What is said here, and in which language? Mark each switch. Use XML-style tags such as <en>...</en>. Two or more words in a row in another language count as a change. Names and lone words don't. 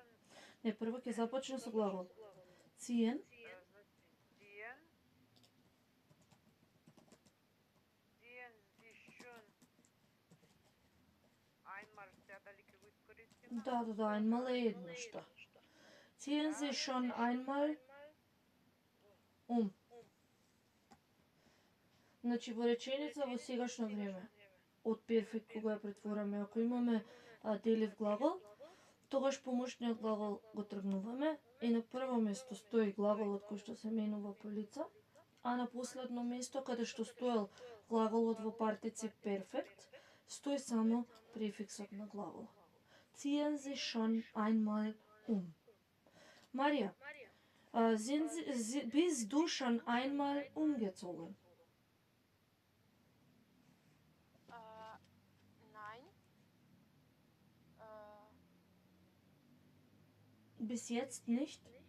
<mk>Не, прво ќе започне со глагол.</mk> <de>Ziehen, значи ziehen. Ziehen Sie schon.</de> <mk>Einmal сега дали ќе го искористиме? да, einmal е едно што.</mk> <de>Ziehen Sie schon einmal</de> <mk>Значи во реченица во сегашно време, од перфект кога ја претвораме, ако имаме делив глагол, тогаш помошниот глагол го тргнуваме и на прво место стои глаголот кој што се менува по лица, а на последно место каде што стоел глаголот во партицip перфект, стои само префиксот на глагол.</mk> <de>Ziehen Sie schon einmal Марија, bist du schon einmal umgezogen? Nein. Bis jetzt nicht?</de>